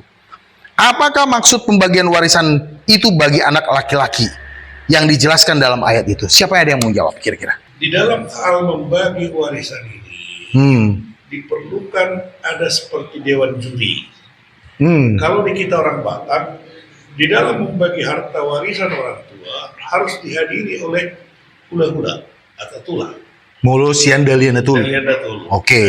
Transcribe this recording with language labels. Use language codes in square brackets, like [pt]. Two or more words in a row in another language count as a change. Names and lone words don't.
[id] Apakah maksud pembagian warisan itu bagi anak laki-laki yang dijelaskan dalam ayat itu? Siapa yang ada yang mau jawab kira-kira? Di dalam hal membagi warisan ini diperlukan ada seperti dewan juri. Kalau di kita orang Batak, di dalam membagi harta warisan orang tua harus dihadiri oleh hula-hula atau tulang. [bbc] Mulu sian dalian itu. Oke.